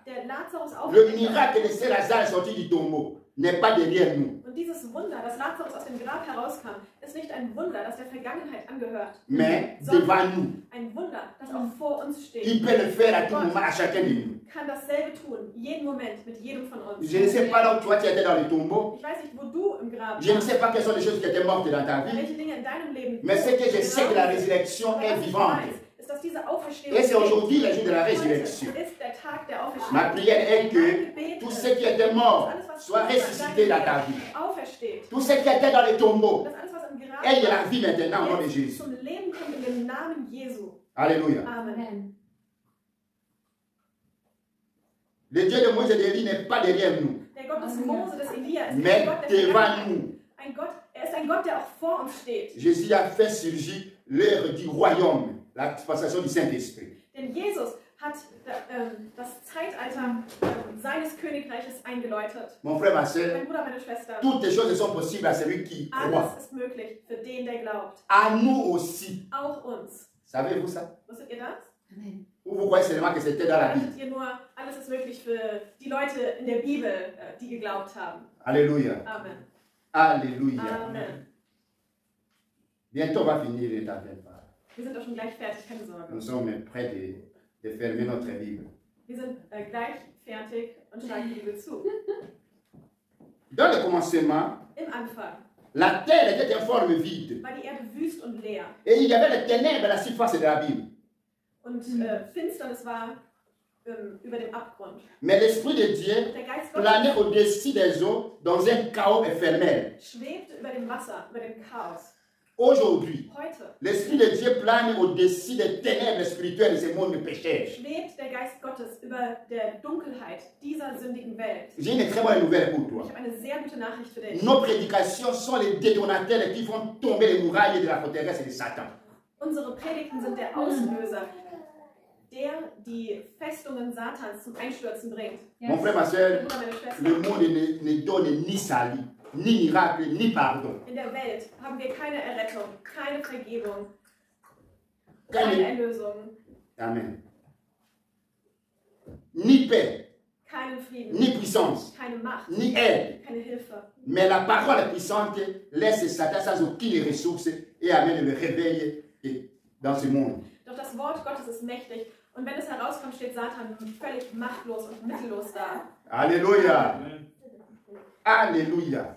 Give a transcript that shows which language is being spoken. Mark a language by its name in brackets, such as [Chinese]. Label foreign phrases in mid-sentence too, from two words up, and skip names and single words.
[German] der Lazarus [French] Le [German] aufgeweckt [French] miracle de [German] hat. [French] ce Lazare sorti du tombeau n'est pas derrière nous, [German] Und dieses Wunder, dass Lazarus aus dem Grab herauskam, ist nicht ein Wunder, das der Vergangenheit angehört, [French] mais [German] sondern [French] devant nous. [German] ein Wunder, das auch vor uns steht. [French] Il peut le faire à tout moment, à chacun de nous. [German] Kann dasselbe tun, jeden Moment, mit jedem von uns. [French] Je ne sais pas là où toi tu étais dans le tombeau. [German] Ich weiß nicht, wo du im Grab [French] Je ne [German] warst, [French] sais pas quelles sont les choses qui étaient mortes dans ta vie. [German] welche Dinge in deinem Leben. [French] Mais ce que je sais que la résurrection [German] Aber [French] est [German] was ich [French] vivante. [German] weiß, ist, dass diese Auferstehung [French] Et c'est [German] lebt. [French] aujourd'hui le jour de la [German] Heute [French] résurrection. [German] ist der Tag der Auferstehung. [French] Ma prière est [German] Mein [French] que [German] Gebet [French] tous [German] ist, [French] ceux qui étaient morts [German] alles, was [French] soient [German] tot war, [French] ressuscités dans ta vie. [German] aufersteht. [French] Tous ceux qui étaient dans les tombeaux [German] Dass alles, was im Grab [French] aient de la vie maintenant au nom de [German] jetzt [French] Jésus. [German] zum Leben kommt in dem Namen Jesu. [French] Alléluia. [German] Amen. [French] Le Dieu de Moïse et d'Élie n'est pas derrière nous, [German] Der Gott des Mose, des Elia ist [French] mais [German] ein Gott der [French] devant [German] Vergangenheit. [French] nous. [German] Ein Gott, er ist ein Gott, der auch vor uns steht. [French] Jésus a fait surgir l'heure du royaume, la dispensation du Saint-Esprit. [German] Denn Jesus hat das Zeitalter seines Königreiches eingeläutet. [French] Mon frère, ma soeur, [German] Mein Bruder, meine Schwester, [French] toutes les choses sont possibles à celui qui croit. [German] alles ist möglich für den, der glaubt. [French] À nous aussi. [German] Auch uns. [French] Savez-vous ça? [German] Wusstet ihr das? Amen. [French] Ou vous croyez seulement que c'était dans la Bible? [German] Dachtet ihr nur, alles ist möglich für die Leute in der Bibel, die geglaubt haben. [French] Alléluia. [German] Amen. [French] Alléluia. [German] Amen. [French] Bientôt on va finir, ne t'inquiète pas. [German] Wir sind doch schon gleich fertig, keine Sorge. [French] Nous sommes prêts de fermer notre Bible. [German] Wir sind gleich fertig und schlagen die Bibel zu. [French] Dans le commencement, [German] Im Anfang [French] la terre était en forme vide. [German] war die Erde wüst und leer. [French] Et il y avait les ténèbres à la surface de la Bible. [German] Und Finsternis war über dem Abgrund. [French] Mais l'Esprit de Dieu [German] Der Geist [French] planait [German] Gottes [French] au-dessus des eaux dans un chaos éphémère. [German] schwebte über dem Wasser, über dem Chaos. [French] Aujourd'hui, [German] Heute [French] l'Esprit de Dieu plane au-dessus des ténèbres spirituelles de ce monde pécheur. [German] schwebt der Geist Gottes über der Dunkelheit dieser sündigen Welt. [French] J'ai une très bonne nouvelle pour [German] Ich [French] toi. [German] habe eine sehr gute Nachricht für dich. [French] Nos prédications sont les détonateurs qui font tomber les murailles de la forteresse de Satan. [German] Unsere Predigten sind der Auslöser, der die Festungen Satans zum Einstürzen bringt. [French] Mon frère, ma [German] Mein [French] soeur, [German] Bruder, meine Schwester, [French] le monde ne donne ni salut, ni miracle, ni pardon. [German] in der Welt haben wir keine Errettung, keine Vergebung, Keine- keine Erlösung, [French] Amen. Ni paix, [German] keinen Frieden, [French] ni puissance, [German] keine Macht, [French] ni aide. [German] keine Hilfe. [French] Mais la parole puissante laisse Satan sans aucune ressource et amène le réveil dans ce monde. [German] Doch das Wort Gottes ist mächtig und wenn es herauskommt, steht Satan völlig machtlos und mittellos da. [French] Alléluia. Alléluia.